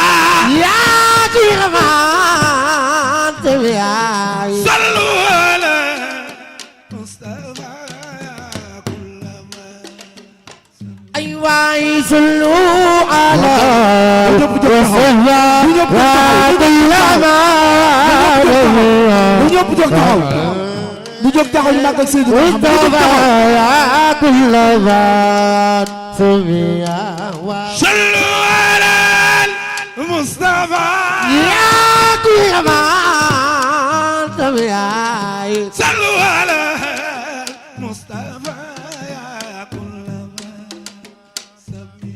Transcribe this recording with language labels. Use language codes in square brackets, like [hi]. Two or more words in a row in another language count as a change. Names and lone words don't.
[ar] يا كل من سميا. صلوا على المصطفى كل ما. أيوة صلوا على المصطفى يا كل [wo] ñu jóg taxaw ñu màggal Seydou [ar] مصطفى يا كل من سميا. صلوا على المصطفى يا كل من سميا. صلوا على المصطفى يا كل ما سمي.